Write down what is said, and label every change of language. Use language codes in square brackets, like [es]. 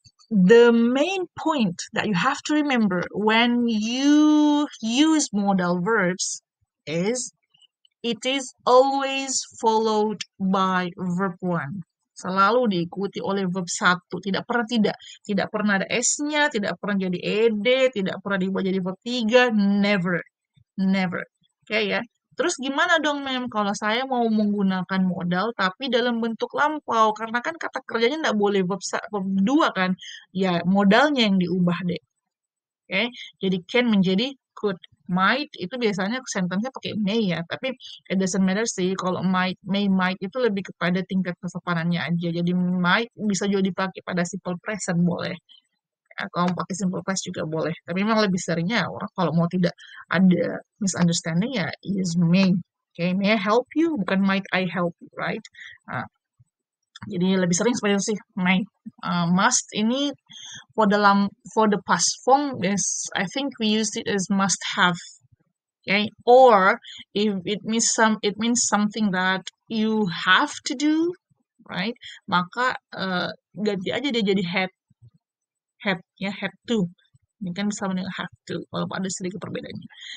[en] The main point that you have to remember when you use modal verbs is it is always followed by verb 1. [id] Selalu diikuti oleh verb 1. Tidak pernah ada S-nya, tidak pernah jadi ed, tidak pernah diubah jadi verb 3, never. Oke ya. Terus gimana dong, mem, kalau saya mau menggunakan modal tapi dalam bentuk lampau? Karena kan kata kerjanya tidak boleh verb 2 kan. Ya, modalnya yang diubah deh. Oke, jadi can menjadi could. Might itu biasanya sentence-nya pakai may ya, tapi [en] it doesn't matter [id] sih. Kalau might itu lebih kepada tingkat kesopanannya aja. Jadi might bisa juga dipakai pada simple present boleh. Ya, kalau pakai simple past juga boleh. Tapi memang lebih seringnya orang kalau mau tidak ada misunderstanding ya is may. [en] Okay, may I help you? [id] Bukan [en] might I help you, right? [id] Nah, jadi lebih sering seperti itu sih. [en] May. Must ini for the past form is, I think we used it as must have. Okay, or if it means something that you have to do, right? [id] Maka ganti aja dia jadi had to. Ini kan sama dengan have to, walaupun ada sedikit perbedaannya.